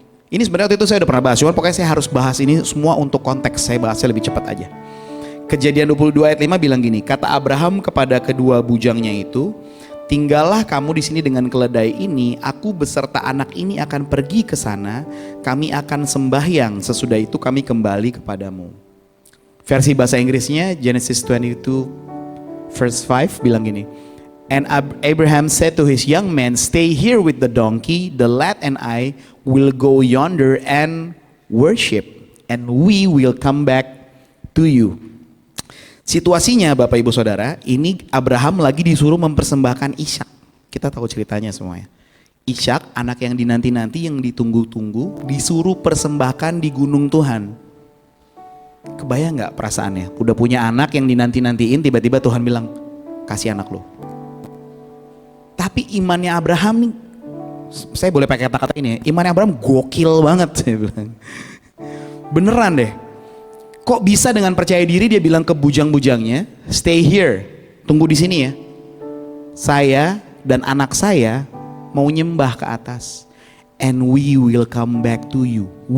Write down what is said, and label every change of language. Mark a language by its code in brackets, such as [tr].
[id] Ini sebenarnya waktu itu saya udah pernah bahas, cuman pokoknya saya harus bahas ini semua untuk konteks, saya bahasnya lebih cepat aja. Kejadian 22 ayat 5 bilang gini, kata Abraham kepada kedua bujangnya itu, tinggallah kamu di sini dengan keledai ini, aku beserta anak ini akan pergi ke sana, kami akan sembahyang, sesudah itu kami kembali kepadamu. Versi bahasa Inggrisnya [en] Genesis 22 verse 5 [id] bilang gini, [en] and Abraham said to his young men, stay here with the donkey, the lad and I will go yonder and worship, and we will come back to you. [id] Situasinya Bapak Ibu Saudara, ini Abraham lagi disuruh mempersembahkan Ishak. Kita tahu ceritanya semuanya. Ishak, anak yang dinanti-nanti, yang ditunggu-tunggu, disuruh persembahkan di gunung Tuhan. Kebayang gak perasaannya? Udah punya anak yang dinanti-nantiin, tiba-tiba Tuhan bilang, kasih anak lo. Tapi imannya Abraham nih, saya boleh pakai kata-kata ini ya, imannya Abraham gokil banget saya bilang. Beneran deh. Kok bisa dengan percaya diri dia bilang ke bujang-bujangnya, [en] stay here, [id] tunggu di sini ya. Saya dan anak saya mau nyembah ke atas. [en] And we will come back to you.